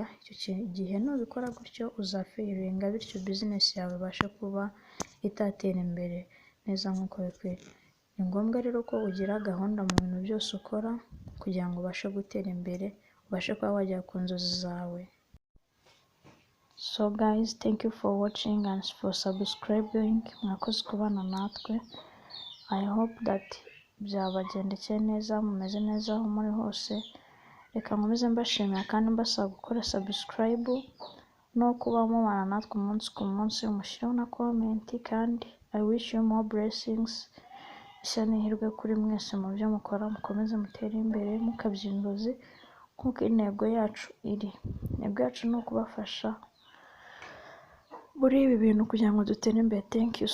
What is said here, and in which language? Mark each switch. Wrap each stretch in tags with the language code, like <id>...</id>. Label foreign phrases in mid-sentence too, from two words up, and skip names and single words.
<rw>Icyo gihe nubikora gutyo uzafeiringa, bityo business yawe ibashe kuba itatera imbere neza nk'uko bikwiye. Ni ngombwa rero ko ugira gahunda mu bintu byose ukora kugira ngo ubashe gutera imbere, ubashe kuba wajya ku nzozi zawe.</rw> <en>So guys, thank you for watching and for subscribing.</en> <rw>Mwakoze kubana natwe.</rw> <en>I hope that</en> <rw>byabagendekeye neza, mumeze neza aho muri hose. Reka nkomeze mbashimira kandi mbasaba gukora subscribe no kuba mubana natwe umunsi ku munsi, mushyiraho na comment. Kandi</rw> <en>I wish you more blessings.</en> <rw>Ishya n'ihirwe kuri mwese mu byo mukora, mukomeze mutere imbere mukabya inzozi nk'uko intego yacu iri. Intego yacu ni ukubafasha muri ibi bintu kugira ngo dutere imbere.</rw> <en>Thank you.</en>